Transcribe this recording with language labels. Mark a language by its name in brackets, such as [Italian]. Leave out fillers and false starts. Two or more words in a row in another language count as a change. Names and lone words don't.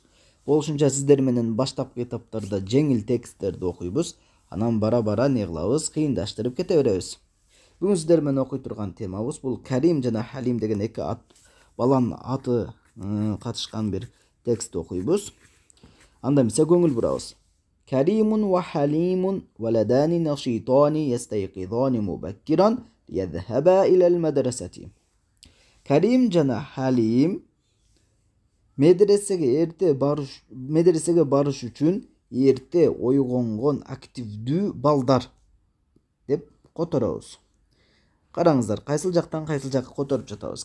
[Kyrgyz] Болушунча сиздер менен баштапкы этаптарда жеңил тексттерди окуйбуз. Анан бара не кылабыз, кыйындаштырып кете беребиз. Бүгүн сиздер менен окуй турган темабыз бул Карим жана Халим деген эки баланын аты катышкан бир текстти окуйбуз. Анда эмесе көңүл бурабыз. [Arabic] كريمٌ وحليمٌ ولدانِ نشيطانِ يستيقظانِ مبكراً ليذهب إلى المدرسةِ. [Kyrgyz] Карим жана Халим медресеге барыш үчүн эрте ойгонгон активдүү балдар деп которобуз. Караңыздар, кайсыл жактан кайсыл жакка которуп жатабыз.